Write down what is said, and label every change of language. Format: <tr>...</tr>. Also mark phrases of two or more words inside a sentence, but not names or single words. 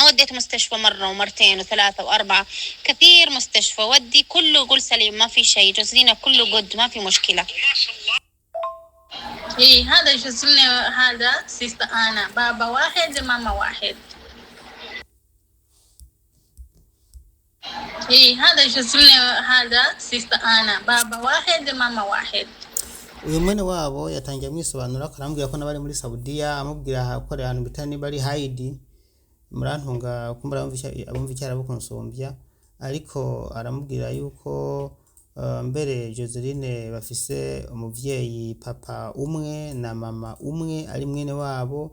<ar>وديت مستشفى مره ومرتين وثلاثه واربعه، كثير مستشفى ودي كله يقول سليم ما في شيء، جوزلينا كله قد ما في مشكله. إيه هذا جوزلنا، هذا سيستر أنا، بابا واحد ماما واحد. إيه هذا جوزلنا، هذا سيستر أنا، بابا واحد ماما واحد.</ar> <rn>uyu mwene wabo yatangiye mwisobanura karambwira ko nabari muri Saudiya, amubwira ko ari ahantu bitani bari Haidi, murantunga kumbura abumva icyarabu konsombya, ariko aramubwira yuko mbere Joseline bafise umuvyeyi papa umwe na mama umwe ari mwene wabo.</rn>